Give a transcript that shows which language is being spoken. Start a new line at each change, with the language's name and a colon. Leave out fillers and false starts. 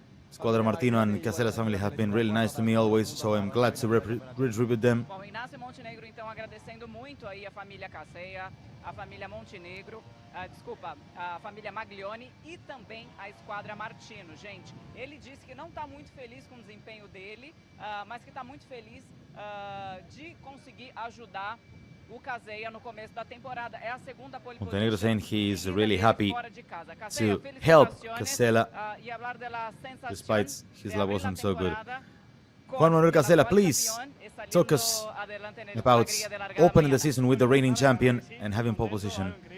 English: Squadra Martino and Casela's family have been really nice to me always, so I'm glad to retribute them.
Portuguese: Bom, Ignacio Montenegro, então, agradecendo muito aí a família Casella, a família Montenegro, desculpa, a família Maglione e também a Squadra Martino. Gente, ele disse que não está muito feliz com o desempenho dele, mas que está muito feliz de conseguir ajudar o Casella no começo da temporada. É a segunda pole position.
English: Montenegro saying he is really happy to help Casella despite his lap wasn't so good. Juan Manuel Casella, please talk us about opening the season with the reigning champion and having pole position.